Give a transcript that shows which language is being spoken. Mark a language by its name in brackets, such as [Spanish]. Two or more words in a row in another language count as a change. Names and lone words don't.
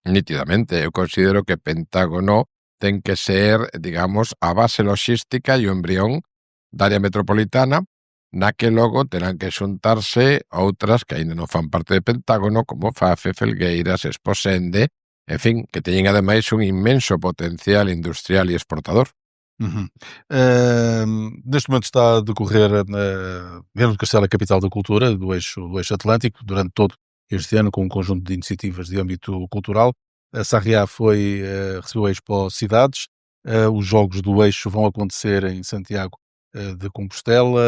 [Galician] Nítidamente, eu considero que Pentágono ten que ser, digamos, a base logística e o embrión da área metropolitana, na que logo terán que xuntarse outras que aínda non fan parte de Pentágono, como Fafe, Felgueiras, Esposende, en fin, que teñen ademais un inmenso potencial industrial e exportador. [Portuguese] Neste momento está a decorrer Viana do Castelo, a capital da cultura do eixo Atlântico, durante todo este ano, com um conjunto de iniciativas de âmbito cultural. A Sarriá recebeu a Expo Cidades. Os Jogos do Eixo vão acontecer em Santiago de Compostela.